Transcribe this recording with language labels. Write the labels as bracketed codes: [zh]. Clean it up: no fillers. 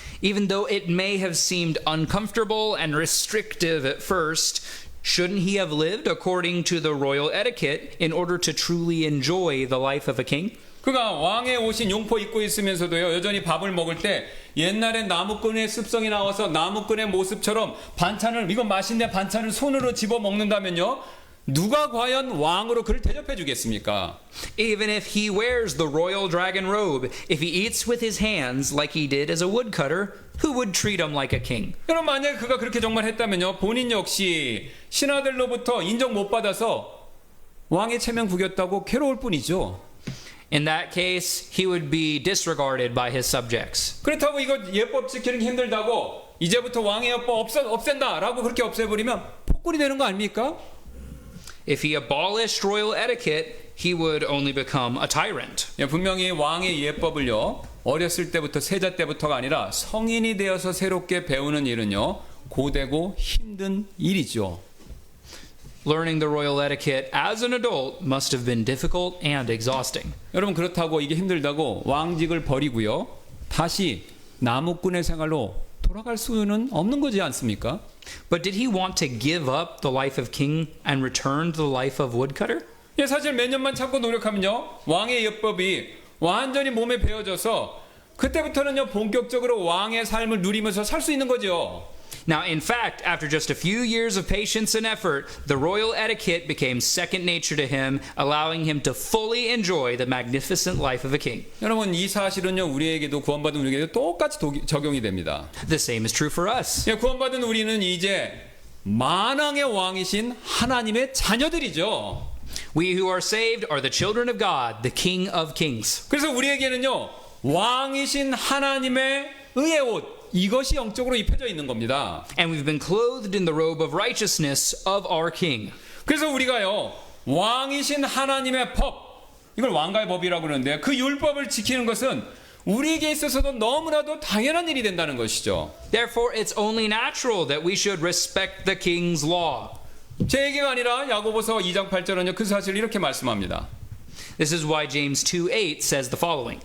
[en] Even though it may have seemed uncomfortable and restrictive at first, shouldn't he have lived according to the royal etiquette in order to truly enjoy the life of a king? [ko] 그가 왕의 옷인 용포 입고 있으면서도요, 여전히 밥을 먹을 때 옛날에 나무꾼의 습성이 나와서 나무꾼의 모습처럼 반찬을, 이거 맛있네, 반찬을 손으로 집어 먹는다면요, 누가 과연 왕으로 그를 대접해 주겠습니까? [en] Even if he wears the royal dragon robe, if he eats with his hands like he did as a woodcutter, who would treat him like a king? [ko] 여러분, 만약에 그가 그렇게 정말 했다면요, 본인 역시 신하들로부터 인정 못 받아서 왕의 체면 구겼다고 괴로울 뿐이죠. [en] In that case, he would be disregarded by his subjects. [ko] 그렇다고 이거 예법 지키는 게 힘들다고 이제부터 왕의 예법 없앤다라고 그렇게 없애버리면 폭군이 되는 거 아닙니까? [en] If he abolished royal etiquette, he would only become a tyrant. [ko] 분명히 왕의 예법을요, 어렸을 때부터, 세자 때부터가 아니라 성인이 되어서 새롭게 배우는 일은요, 고되고 힘든 일이죠. [en] Learning the royal etiquette as an adult must have been difficult and exhausting. [ko] 여러분, 그렇다고 이게 힘들다고 왕직을 버리고요, 다시 나무꾼의 생활로 돌아갈 수는 없는 거지 않습니까? [en] But did he want to give up the life of king and return to the life of woodcutter? [ko] 예, 사실 몇 년만 참고 노력하면요, 왕의 예법이 완전히 몸에 배어져서 그때부터는요, 본격적으로 왕의 삶을 누리면서 살 수 있는 거죠. [en] Now, in fact, after just a few years of patience and effort, the royal etiquette became second nature to him, allowing him to fully enjoy the magnificent life of a king. [ko] 여러분, 이 사실은요, 우리에게도, 구원받은 우리에게도 똑같이 적용이 됩니다. [en] The same is true for us. [ko] 예, 구원받은 우리는 이제 만왕의 왕이신 하나님의 자녀들이죠. [en] We who are saved are the children of God, the King of kings. [ko] 그래서 우리에게는요, 왕이신 하나님의 의의 옷, 이것이 영적으로 입혀져 있는 겁니다. [en] And we've been clothed in the robe of righteousness of our king. [ko] 그래서 우리가요, 왕이신 하나님의 법, 이걸 왕가의 법이라고 그러는데요, 그 율법을 지키는 것은 우리에게 있어서도 너무나도 당연한 일이 된다는 것이죠. [en] Therefore, it's only natural that we should respect the king's law. [ko] 제 얘기가 아니라 야고보서 2장 8절은요, 그 사실을 이렇게 말씀합니다. [en] This is why James 2:8 says the following.